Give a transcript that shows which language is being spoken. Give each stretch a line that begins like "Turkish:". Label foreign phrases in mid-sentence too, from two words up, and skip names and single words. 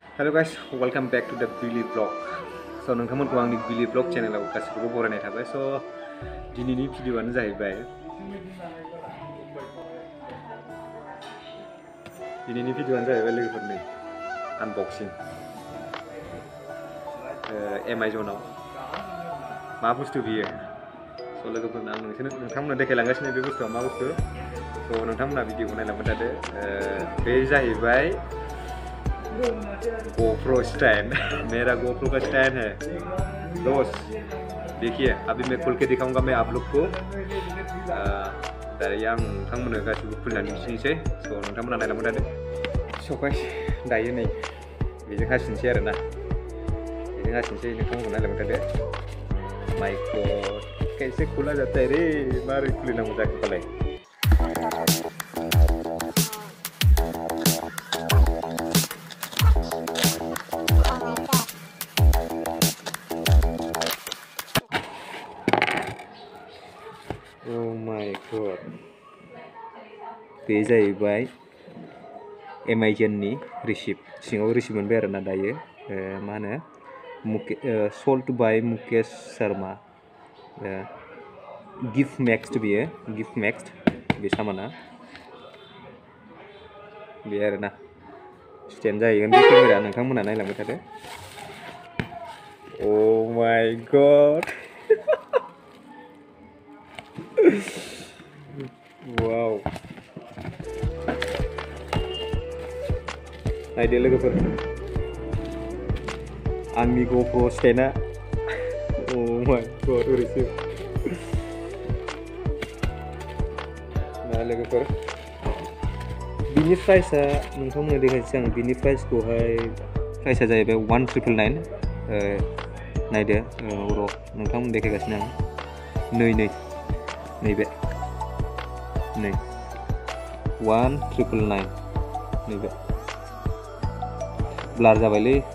English: Hello guys, welcome back to the Billy Vlog.
Bodo: So नोंथांमोनखौ आंनि Billy Vlog चैनलाव गासिबो बरायनाय थाबाय. So दिनैनि भिडिअ'आनो जाहैबाय लोगोफोरनि अनबॉक्सिंग Amazonआव मा बुस्थु बियो. So लोगोफोरनो आं नोंथांमोननो देखायलांगासिनो बे बुस्थुआ मा बुस्थु. So नोंथांमोनहा भिडिअ'खौ नायलांबाय थादो. बे जाहैबाय GoPro स्टैंड.
Hindi: मेरा GoPro का स्टैंड है दोस्त. देखिए अभी मैं खोल के दिखाऊंगा मैं आप लोग को.
Bodo: दायो आं नोंथांमोननो गासिबो खुलिनानै दिन्थिनोसै. So नोंथांमोनहा नायलांबाय थादो. So guys दायो नै बेजों हासिनोसै आरोना. बेजों हासिनोसै नोंथांमोनखौ नायलांबाय थादो.
English: my god
Hindi: कैसे खुला जाता है रे.
Bodo: मारै खुलिनांगौ जाखो फालाय.
English: Oh my god.
Bodo: बे जाहैबाय Amazonनि रिसिप्ट. सिङाव रिसिप्ट मोनबाय आरोना दायो. मा होनो
English: sold by
Bodo: मुकेश शर्मा. गिफ्ट मैक्स बियो. गिफ्ट मैक्स बे सामाना. बे आरोना स्टेन्ड जाहैगोन बे केमेरा. नोंथांमोनहा नायलांबाय थादो.
English: Oh my god. Wow.
Bodo: नायदो लोगोफोर आंनि GoPro स्टेन्डआ.
English: Oh my god ओरैसो.
Bodo: ना लोगोफोर बिनि प्राइसआ नोंथांमोननो देखायनोसै आं. बिनि प्राइसआ जाहैबाय 1999. नायदो र' नोंथांमोननो देखायगासिनो आं. नैबे नै 1999 नैबे ब्लार जाबायलै.